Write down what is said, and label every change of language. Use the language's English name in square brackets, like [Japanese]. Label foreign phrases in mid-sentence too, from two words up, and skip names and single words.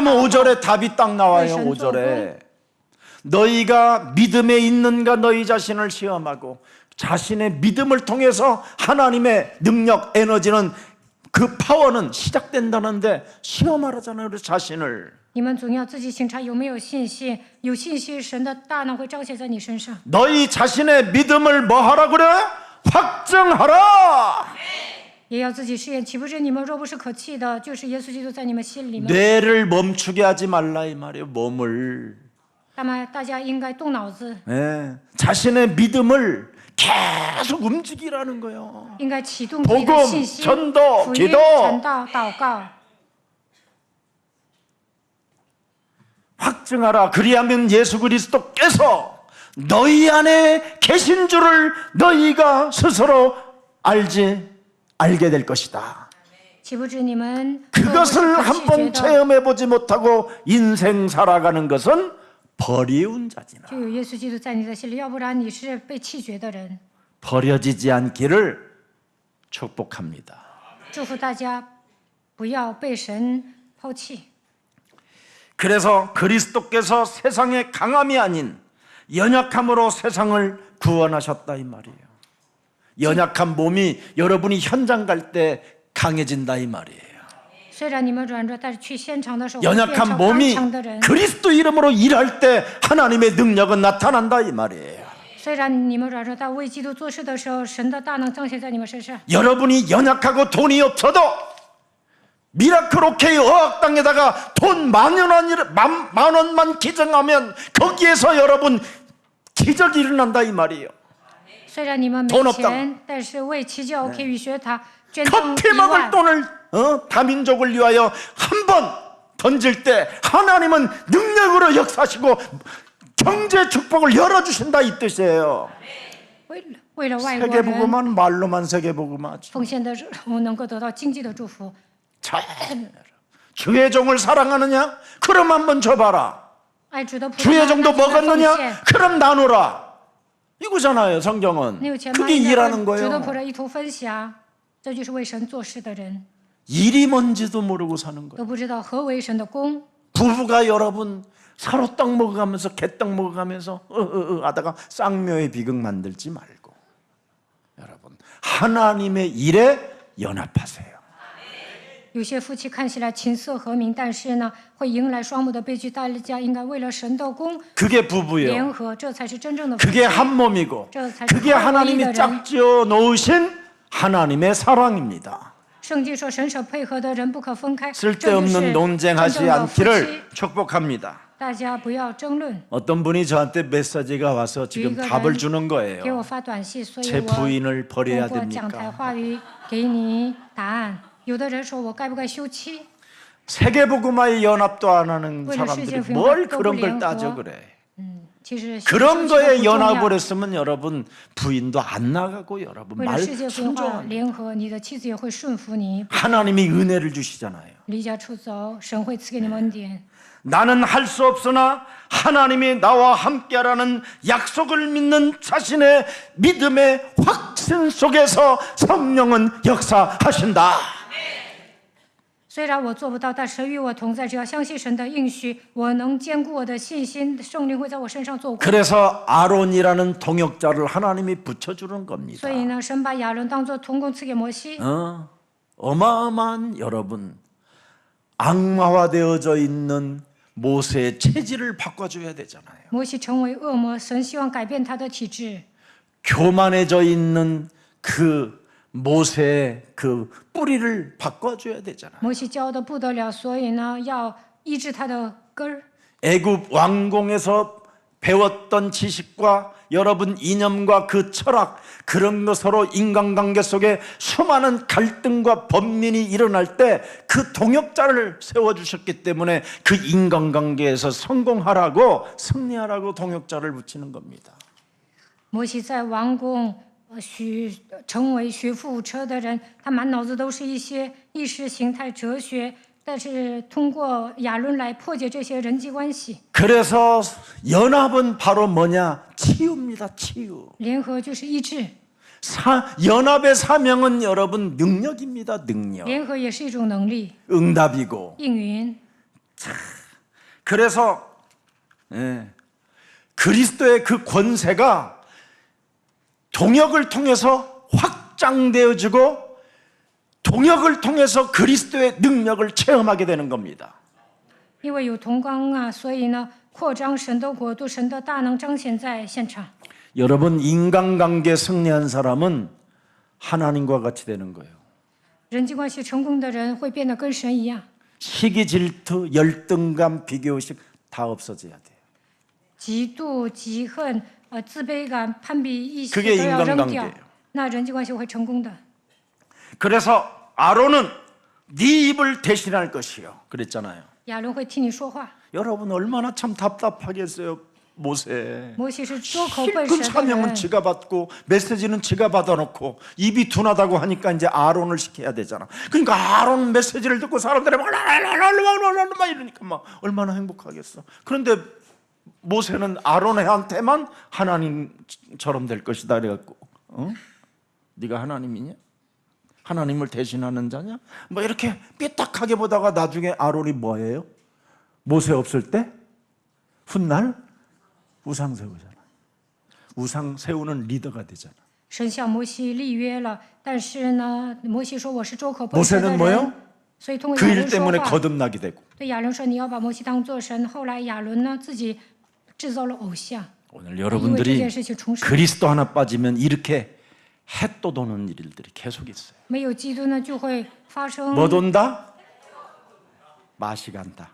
[Korean] 그러면 5절에 답이 딱 나와요. 왜 5절에 너희가 믿음에 있는가 너희 자신을 시험하고 자신의 믿음을 통해서 하나님의 능력, 에너지는 그 파워는 시작된다는데 시험하라잖아요. 우리 자신을. [Chinese] 你们总要自己审查有没有信心，有信心，神的大能会彰显在你身上。 [Korean] 너희 자신의 믿음을 뭐 하라 그래? 확증하라. [Chinese] 也要自己试验，岂不是你们若不是可弃的，就是耶稣基督在你们心里面。 [Korean] 뇌를 멈추게 하지 말라 이 말이에요. 몸을. [Chinese] 那么大家应该动脑子， [Korean] 네, 자신의 믿음을 계속 움직이라는 거예요. [Chinese] 应该启动自己的信心， [Korean] 복음 전도 [Chinese] 福音 [Korean] 기도 [Chinese] 传道、祷告。 [Korean] 확증하라. 그리하면 예수 그리스도께서 너희 안에 계신 줄을 너희가 스스로 알게 될 것이다. [Chinese] 岂不知你们 [Korean] 그것을 [Chinese] 可 [Korean] 한번 [Chinese] 弃绝的， [Korean] 체험해 보지 못하고 인생 살아가는 것은 버리운 자지나 [Chinese] 就有耶稣基督在你的心里，要不然你是被弃绝的人。 [Korean] 버려지지 않기를 축복합니다. [Chinese] 祝福大家不要被神抛弃。 [Korean] 그래서 그리스도께서 세상의 강함이 아닌 연약함으로 세상을 구원하셨다 이 말이에요. 연약한 몸이 여러분이 현장 갈 때 강해진다 이 말이에요. [Chinese] 虽然你们软弱，但是去现场的时候会变成 [Korean] 연약한 [Chinese] 刚 [Korean] 몸이 [Chinese] 强的人。 [Korean] 그리스도 이름으로 일할 때 하나님의 능력은 나타난다 이 말이에요. [Chinese] 虽然你们软弱，但为基督做事的时候，神的大能彰显在你们身上。 [Korean] 여러분이 연약하고 돈이 없어도 미라클 오케이 어학당에다가 돈 만 원만 기증하면 거기에서 여러분 기적이 일어난다 이 말이에요. [Chinese] 虽然你们没 [Korean] 돈없다 [Chinese] 钱，但是为奇教 OK 语学堂捐赠 [Korean] 커피 1 먹을 [Chinese] 万， [Korean] 돈을 다민족을 위하여 한 번 던질 때 하나님은 능력으로 역사하시고 경제 축복을 열어주신다 이 뜻이에요. [Chinese] 为了外国人 [Korean] 세계복음은 말로만 세계복음하지. [Chinese] 奉献的时候能够得到经济的祝福。 [Korean] 자, 주의 종을 사랑하느냐? 그럼 한번 줘봐라. [Chinese] 爱主的仆 [Korean] 주의 [Chinese] 人， [Korean] 종도 [Chinese] 那就来奉 [Korean] 먹었느냐? [Chinese] 献。 [Korean] 그럼 나누라. 이거잖아요, 성경은. [Chinese] 你有钱吗？ [Korean] 그게 [Chinese] 应该 [Korean] 일하는 [Chinese] 和主的仆 [Korean] 거예요. [Chinese] 人一同分享，这就是为神做事的人， [Korean] 일이 뭔지도 모르고 사는 거예요. [Chinese] 都不知道何为神的功。 [Korean] 부부가 여러분 서로 떡 먹어가면서 개떡 먹어가면서 하다가 쌍묘의 비극 만들지 말고 여러분 하나님의 일에 연합하세요. [Chinese] 有些夫妻看起来琴瑟和鸣，但是呢，会迎来双母的悲剧。大家应该为了神的功 [Korean] 그게 부부예요. [Chinese] 联合，这才是真正的夫妻。 [Korean] 그게 한 몸이고 그게 하나님이 짝지어 놓으신 하나님의 사랑입니다. [Chinese] 圣经说，神所配合的人不可分开。 [Korean] 쓸데없는 논쟁하지 않기를 축복합니다. [Chinese] 大家不要争论。 [Korean] 어떤 분이 저한테 메시지가 와서 지금 답을 주는 [Chinese] 给我 [Korean] 거예요. [Chinese] 发短信，所以 [Korean] 제 [Chinese] 我 [Korean] 부인을 버려야 [Chinese] 通过讲台 [Korean] 됩니까? [Chinese] 话语给你答案。有的人说我该不该休妻？ [Korean] 세계복음화의 연합도 안 하는 원래 사람들이 시제 뭘 부인과 그런 걸 또 따져 부인과 그래. [Chinese] 其实 [Korean] 그런 [Chinese] 休妻 [Korean] 거에 [Chinese] 不重要 [Korean] 연합을 했으면 여러분 부인도 안 나가고 여러분 [Chinese] 为了 [Korean] 말 [Chinese] 世界文化 [Korean] 순종합니다. [Chinese] 联合，你的妻子也会顺服你。 [Korean] 하나님이 은혜를 주시잖아요. [Chinese] 离家出走，神会赐给你们恩典。 [Korean] 나는 할 수 없으나 하나님이 나와 함께하라는 약속을 믿는 자신의 믿음의 확신 속에서 성령은 역사하신다. [Chinese] 虽然我做不到，但神与我同在。只要相信神的应许，我能坚固我的信心，圣灵会在我身上做工。 [Korean] 그래서 아론이라는 동역자를 하나님이 붙여주는 겁니다. [Chinese] 所以呢，神把亚伦当作同工赐给摩西。 [Korean] 어마어마한 여러분 악마화되어져 있는 모세의 체질을 바꿔줘야 되잖아요. [Chinese] 摩西成为恶魔，神希望改变他的体质。 [Korean] 교만해져 있는 그 모세의 그 뿌리를 바꿔줘야 되잖아요. [Chinese] 摩西骄的不得了，所以呢，要医治他的根儿。 [Korean] 애굽 왕궁에서 배웠던 지식과 여러분 이념과 그 철학 그런 거 서로 인간관계 속에 수많은 갈등과 번민이 일어날 때 그 동역자를 세워주셨기 때문에 그 인간관계에서 성공하라고 승리하라고 동역자를 붙이는 겁니다. [Chinese] 摩西在王宫成为学富五车的人，他满脑子都是一些意识形态哲学，但是通过亚伦来破解这些人际关系。 [Korean] 그래서 연합은 바로 뭐냐? 치유입니다. 치유. [Chinese] 联合就是医治， [Korean] 연합의 사명은 여러분 능력입니다. 능력. [Chinese] 联合也是一种能力， [Korean] 응답이고. [Chinese] 应允。 [Korean] 그래서 그리스도의 그 권세가 동역을 통해서 확장되어지고 동역을 통해서 그리스도의 능력을 체험하게 되는 겁니다. [Chinese] 因为有同工啊，所以呢，扩张神的国度，神的大能彰显在现场。 [Korean] 여러분 인간관계 승리한 사람은 하나님과 같이 되는 거예요. [Chinese] 人际关系成功的人会变得跟神一样， [Korean] 시기, 질투, 열등감, 비교의식 다 없어져야 돼요. [Chinese] 嫉妒、嫉恨、自卑感、攀比意识 [Korean] 그게 [Chinese] 都要扔 [Korean] 인간관계예요 [Chinese] 掉，那人际关系会成功的。 [Korean] 그래서 아론은 네 입을 대신할 것이요. 그랬잖아요. [Chinese] 亚伦会替你说话。 [Korean] 여러분 얼마나 참 답답하겠어요. 모세. [Chinese] 摩西是拙口笨 [Korean] 큰 [Chinese] 舌的 [Korean] 사명은 [Chinese] 人， [Korean] 지가 받고 메시지는 지가 받아놓고 입이 둔하다고 하니까 이제 아론을 시켜야 되잖아. 그러니까 아론 메시지를 듣고 사람들이 막 이러니까 막 얼마나 행복하겠어. 그런데 모세는 아론한테만 하나님처럼 될 것이다 그래갖고 네가 하나님이냐? 하나님을 대신하는 자냐? 뭐 이렇게 삐딱하게 보다가 나중에 아론이 뭐예요? 모세 없을 때 훗날 우상 세우잖아. 우상 세우는 리더가 되잖아. [Chinese] 神向摩西立约了，但是呢，摩西说我是拙口笨舌的 [Korean] 모세는 뭐요? [Chinese] 人。 所以通过 [Korean] 그 [Chinese] 亚 [Korean] 일 [Chinese] 伦说 [Korean] 때문에 话， 거듭나게 되고. [Chinese] 对亚伦说你要把摩西当做神。后来亚伦呢自己制造了偶像， [Korean] 오늘 [Chinese] 因为这 [Korean] 여러분들이 件事情重生。 그리스도 하나 빠지면 이렇게 해또 도는 일들이 계속 있어요. [Chinese] 没有基督呢，就会发生 [Korean] 뭐 돈다? 맛이 간다.